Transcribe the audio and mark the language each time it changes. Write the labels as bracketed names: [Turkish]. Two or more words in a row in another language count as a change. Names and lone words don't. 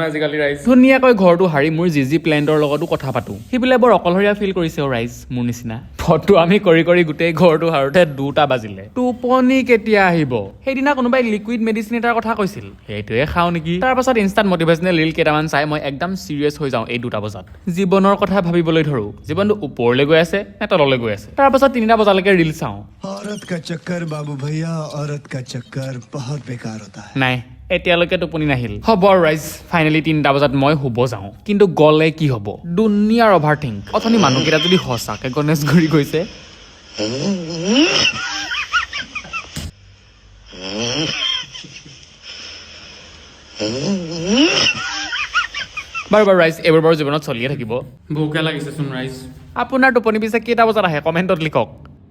[Assamese] আজিকালি ৰাইজ ধুনীয়াকৈ ঘৰটো হাৰি মোৰ যি প্লেণ্টৰ লগতো কথা পাতো সিবোলে বৰ অকলশৰীয়া ফিল কৰিছে ৰাইজ মোৰ নিচিনা ফটো আমি কৰি কৰি গোটেই ঘৰটো হাৰোতে 2টা বাজিলে টোপনি কেতিয়া আহিব সেইদিনা কোনোবাই [English] liquid medicine [Assamese] এটাৰ কথা কৈছিল সেইটোৱে খাওঁ নেকি তাৰ পাছত [English] instant motivational reel [Assamese] কেইটামান চাই মই একদম চিৰিয়াছ হৈ যাওঁ এই 2টা বজাত জীৱনৰ কথা ভাবিবলৈ ধৰো জীৱনটো ওপৰলৈ গৈ আছে নে তললৈ গৈ আছে তাৰ পাছত 3টা বজালৈকে ৰীল চাওঁ [Hindi] औरत का चक्कर बाबू भैया औरत का चक्कर बहुत बेकार होता है [Assamese] নাই এতিয়ালৈকে টোপনি নাহিল হ'ব ৰাইজ ফাইনেলি 3টা বজাত মই শুব যাওঁ কিন্তু গলে কি হ'ব দুনিয়াৰ অভাৰথিংক অথনি মানুহকেইটা যদি সঁচাকে গণেশগুৰি গৈছে বাৰু ৰাইজ এইবোৰ বাৰু জীৱনত চলিয়ে থাকিব ভোকে লাগিছেচোন ৰাইজ আপোনাৰ টোপনি পিছে কেইটা বজাত আহে কমেণ্টত লিখক